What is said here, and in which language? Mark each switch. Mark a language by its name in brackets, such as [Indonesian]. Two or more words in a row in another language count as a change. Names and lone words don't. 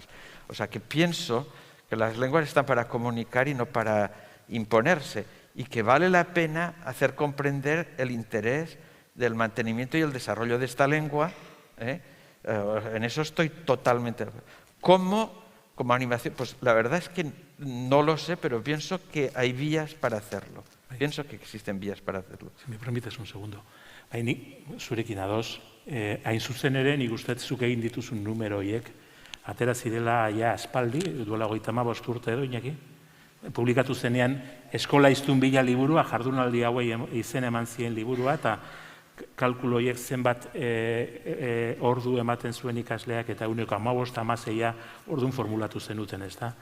[Spanish] O sea, que pienso que las lenguas están para comunicar y no para imponerse, y que vale la pena hacer comprender el interés del mantenimiento y el desarrollo de esta lengua. En eso estoy totalmente de acuerdo. Como animación, pues la verdad es que no lo sé, pero pienso que hay vías para hacerlo. Pienso que existen vías para hacerlo. Si me permites un segundo. [Basque] Nik zurekin ados, hain zuzen ere, nik uste zuk egin dituzun numero horiek, atera zirela ja aspaldi, duela 35 urte edo, Iñaki, publikatu zenean Eskola Hiztun Bila liburua, jardunaldi hauei izen eman zien liburua, eta kalkulo horiek zenbat ordu ematen zuen ikasleak, eta 15-16 ordun formulatu zenuten, ez da.